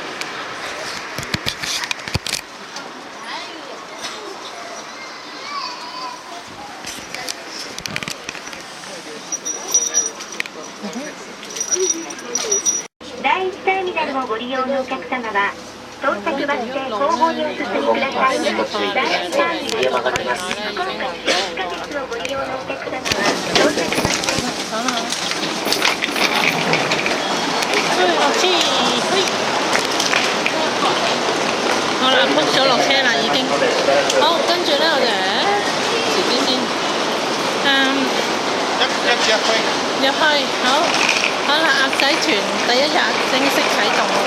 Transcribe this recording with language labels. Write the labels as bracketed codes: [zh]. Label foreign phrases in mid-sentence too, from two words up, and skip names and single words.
[ja] 第1ターミナルをご利用のお客様は到着バス停後方にお進みください。第2ターミナル福岡地下鉄をご利用のお客様は到着バス停 [yue] 落車，好啦，book咗落車啦已經。好，跟住咧我哋遲啲先。入去，好啦，鴨仔團第一日正式啟動。